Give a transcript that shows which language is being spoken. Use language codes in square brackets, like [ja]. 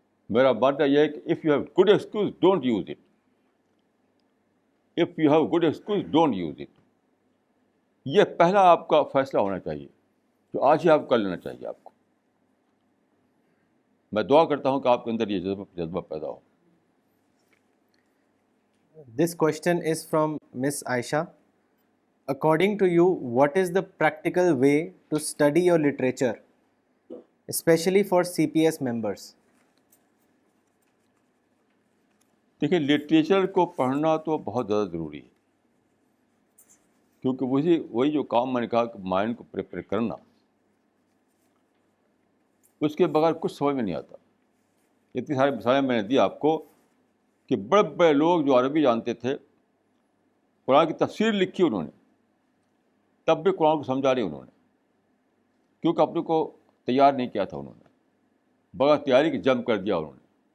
[ur] میرا ماننا یہ ہے کہ [en] If you have good excuse don't use it. If you have good excuse don't use it. [ur] یہ پہلا آپ کا فیصلہ ہونا چاہیے جو آج ہی آپ کر لینا چاہیے آپ کو. میں دعا کرتا ہوں کہ آپ کے اندر یہ جذبہ پیدا ہو. [en] This question is from Miss Aisha. According to you, what is the practical way to study your literature, especially for CPS members? [ur] دیکھیے لٹریچر کو پڑھنا تو بہت زیادہ ضروری ہے، کیونکہ وہی جو کام میں نے کہا کہ مائنڈ کو پریپیئر کرنا، اس کے بغیر کچھ سمجھ میں نہیں آتا. اتنی ساری مثالیں میں نے دی آپ کو کہ بڑے بڑے لوگ جو عربی جانتے تھے، قرآن کی تفسیر لکھی انہوں نے، تب بھی قرآن کو سمجھا نہیں انہوں نے، کیونکہ اپنے کو تیار نہیں کیا تھا انہوں نے، بغیر تیاری کے جمپ کر دیا انہوں نے.